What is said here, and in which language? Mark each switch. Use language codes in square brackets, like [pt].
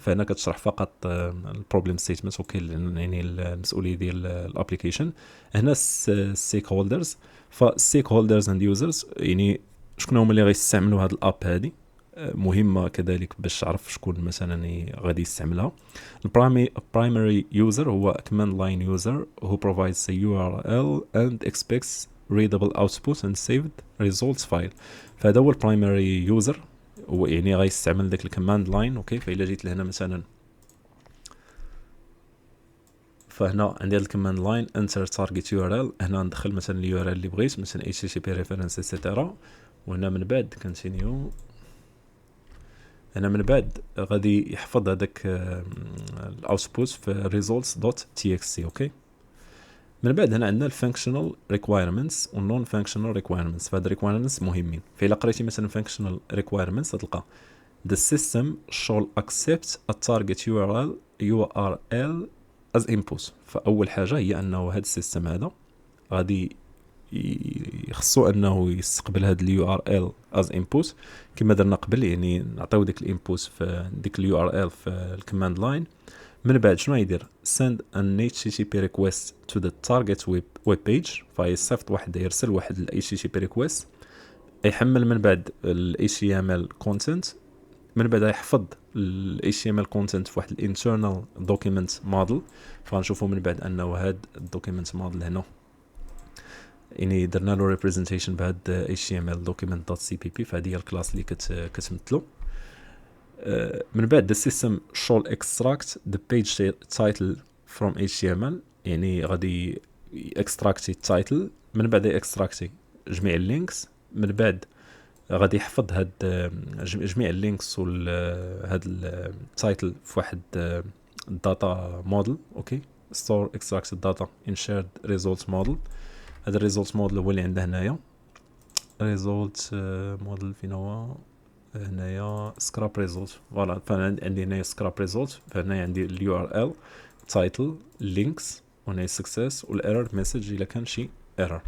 [ar] فهنا كتشرح فقط البروبلم ستيتمنت يعني المسؤوليه ديال الابليكيشن. هنا الستيك هولدرز، فالستيك هولدرز اند يوزرز يعني شكون هما اللي غيستعملوا هذه الاب هذه، مهمه كذلك باش تعرف شكون مثلا غادي يستعملها. البرايمري يوزر هو [en] command line user who provides the URL and expects readable output and saved results file. [ar] فهذا هو البرايمري يوزر، هو يعني غيستعمل داك الكوماند لاين. فإلا جيت لهنا مثلا، فهنا عندي هذا الكوماند لاين enter target URL، هنا ندخل مثلا اليو ار ال اللي بغيت مثلا HTTP reference etc. وهنا من بعد continue. هنا من بعد غادي يحفظ هذاك الاوتبوت في results.txt. من بعد هنا عندنا الفانكشنال ريكوايرمنتس والنون فانكشنال ريكوايرمنتس. فهاد ريكوايرمنتس مهمين. فإلا قريتي مثلا [en] Functional requirements تلقى the system shall accept a target URL as input. [ar] فأول حاجة هي أنه هاد السيستم هذا غادي يخصو أنه يستقبل هاد اليو ار ال as input كما درنا قبل، يعني نعطيو ديك الانبوت في ديك اليو ار ال في الكوماند لاين. من بعد شنو يدير [en] send an HTTP request to the target web page، [ar] فيصيفط واحد يرسل واحد ال HTTP request، يحمل من بعد ال HTML content، من بعد يحفظ ال HTML content في واحد ال internal document model. فنشوفوا من بعد انه هاد الدوكيمنت model هنا يعني درنا له representation بهاد HTML document.cpp، فهذه هي الكلاس اللي كتمثلو. من بعد [en] the system shall extract the page title from HTML، [ar] يعني غادي extract title، من بعد extract جميع اللينكس، من بعد غادي يحفظ هاد جميع اللينكس هاد التايتل في واحد داتا موديل. [en] Okay store extract data in shared result model. [ar] هذا الريزولت موديل هو اللي عندنا هنايا ريزولت موديل، فين هو هنايا سكراب ريزولت. فوالا فانا عندي هنايا سكراب ريزولت، فهنا عندي اليو ار ال تايتل لينكس، وهنا سكسس والايرور مسج الا كان شي ايرور.